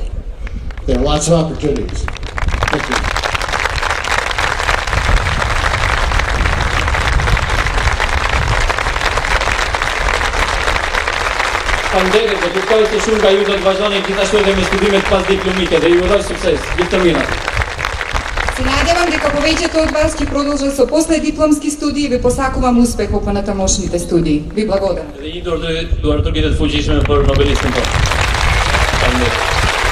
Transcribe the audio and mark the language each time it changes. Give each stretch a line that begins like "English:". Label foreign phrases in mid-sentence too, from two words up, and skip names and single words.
English: There are lots of opportunities. Thank you.
Albanian: Faleminderit, dhe kuptoj se shumë nga ju do të vazhdoni gjithashtu edhe me studimet pas diplomike dhe ju uroj sukses. Gjithë të mira.
Macedonian: Се надевам дека повеќето од вас ќе продолжат со последипломски студии и ви посакувам успех во понатамошните студии. Ви благодарам.
Albanian: Dhe një duart të fuqishme për Nobelistin tonë. Faleminderit.